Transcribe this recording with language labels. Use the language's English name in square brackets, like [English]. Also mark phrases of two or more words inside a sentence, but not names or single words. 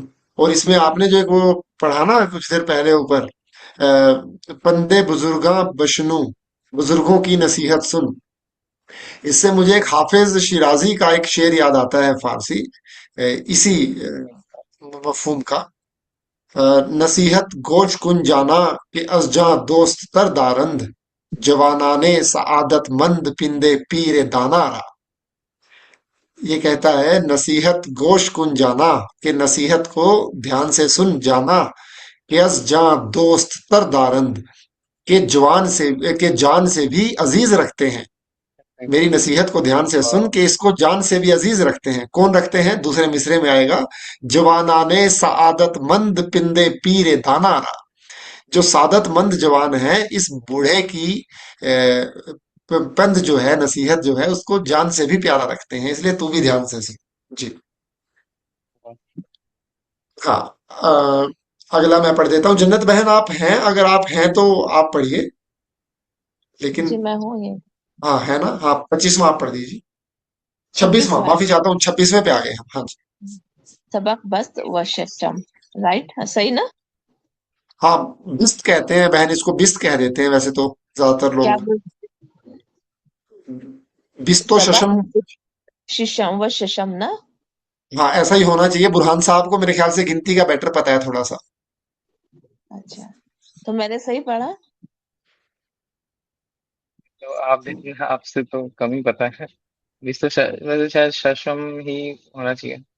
[Urdu] اور اس میں آپ نے جو ایک وہ پڑھا نا کچھ دیر پہلے اوپر، [Persian] پندے بزرگاں بشنو، [Urdu] بزرگوں کی نصیحت سن. اس سے مجھے ایک حافظ شیرازی کا ایک شعر یاد آتا ہے فارسی، اسی مفہوم کا. [Persian] نصیحت گوش کن جانا کہ از جاں دوست تر دارند، جوانانے سعادت مند پندے پیر دانا را. [Urdu] یہ کہتا ہے [Persian] نصیحت گوش کن جانا، [Urdu] کہ نصیحت کو دھیان سے سن جانا. [Persian] کہ از جاں دوست تر دارند، [Urdu] کہ جان سے بھی عزیز رکھتے ہیں. میری نصیحت کو دھیان سے سن کہ اس کو جان سے بھی عزیز رکھتے ہیں. کون رکھتے ہیں؟ دوسرے مصرے میں آئے گا، [Persian] جوانانے سعادت مند پندے پیر دانا را. [Urdu] جو سعادت مند جوان ہے اس بوڑھے کی پند جو ہے، نصیحت جو ہے، اس کو جان سے بھی پیارا رکھتے ہیں. اس لیے تو بھی دھیان سے سن. جی ہاں. اگلا میں پڑھ دیتا ہوں. جنت بہن آپ ہیں؟ اگر آپ ہیں تو آپ پڑھیے. لیکن جی میں ہوں یہ ہاں ہے نا. ہاں 25واں آپ پڑھ دیجیے. 26واں، 26واں ہے. معافی چاہتا ہوں، 26ویں پہ آ گئے ہم. ہاں جی. [Persian] سبق بست و ششم، [Urdu] رائٹ صحیح نا؟ ہاں بست کہتے ہیں بہن، اس کو بست کہہ دیتے ہیں ویسے تو زیادہ تر لوگ. کیا بول [Persian] بست و [Urdu] سبق ششم. ششم و ششم نا؟ ہاں ایسا ہی ہونا چاہیے. برہان صاحب کو میرے خیال سے گنتی کا بیٹر پتا ہے تھوڑا سا. اچھا، تو میں نے صحیح پڑھا؟ تو آپ سے تو کم ہی پتا ہے. اس تو ویسے شاید ششم ہی ہونا چاہیے.